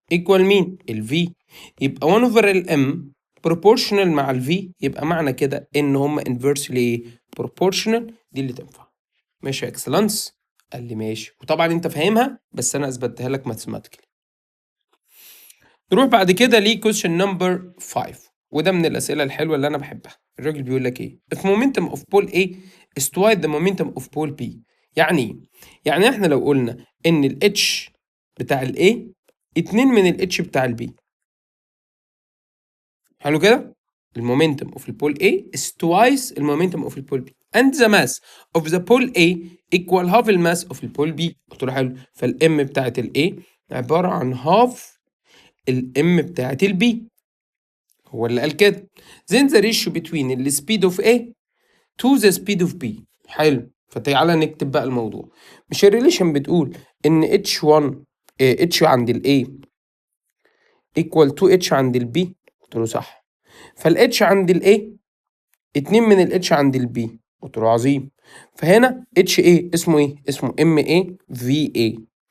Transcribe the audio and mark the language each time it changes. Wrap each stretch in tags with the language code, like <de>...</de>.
<ar>ايكوال مين؟ الفي. يبقى 1 اوفر الام بروبورشنال مع الفي، يبقى معنى كده ان هم انفرسلي بروبورشنال. دي اللي تنفع. ماشي يا اكسلانس؟ قال لي ماشي. وطبعا انت فاهمها بس انا اثبتها لك ماثيماتيكلي. نروح بعد كده ل</ar> <en>question number 5،</en> <ar>وده من الاسئله الحلوه اللي انا بحبها. الراجل بيقول لك ايه؟</ar> <en>if momentum of pole A is twice the momentum of pole B.</en> <ar>يعني ايه؟ يعني احنا لو قلنا ان ال H بتاع ال A 2 من ال H بتاع ال B. حلو كده؟</ar> <en>المومنتم of the pole A is twice المومنتم of the pole B and the mass of the pole A equal half the mass of the pole B.</en> <ar>قلت له حلو. فالام بتاعت ال A عباره عن half الام بتاعت ال B. هو اللي قال كده.</ar> <en>then the ratio between the speed of A to the speed of B.</en> <ar>حلو. فتعالى نكتب بقى الموضوع. مش الريليشن بتقول ان H1 H عند ال A equal to H عند ال B؟ قلت له صح. فال H عند ال A 2 من ال H عند ال B. قلت له عظيم. فهنا HA اسمه ايه؟ اسمه MA VA.</ar>